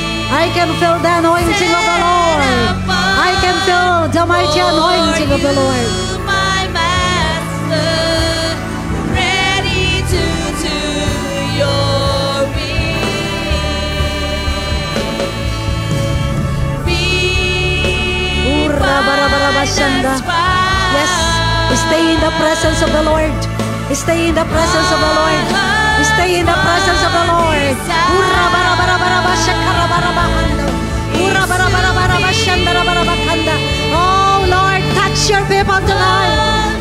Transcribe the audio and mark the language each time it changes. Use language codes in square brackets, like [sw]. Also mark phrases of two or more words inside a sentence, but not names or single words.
[en] I can feel the anointing of the Lord. I can feel the mighty anointing of the Lord. My master, ready to do your will. Be Ura bara bara bashanda. Yes. Stay in the presence of the Lord. Stay in the presence of the Lord. Stay in the presence of the Lord. Oh Lord, touch your people tonight.